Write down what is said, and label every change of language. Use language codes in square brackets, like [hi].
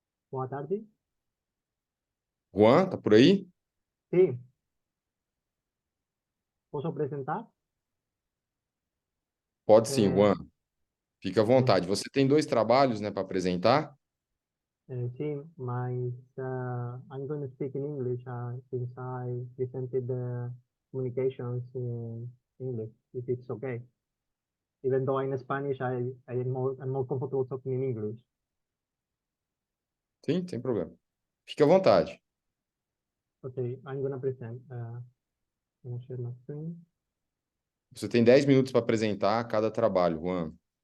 [pt] Boa tarde. Juan, tá por aí? Sim. Posso apresentar? Pode sim, É, Juan. Fica à vontade. Você tem 2 trabalhos, né, para apresentar? sim, mas [en] I'm going to speak in English since I presented the communications in English, if it's okay. Even though I'm Spanish, I'm more comfortable talking in English. [pt] Sim, sem problema. Fique à vontade. [en] Okay, I'm going to present. I'm going to share my screen. [pt] Você tem 10 minutos para apresentar cada trabalho, Juan.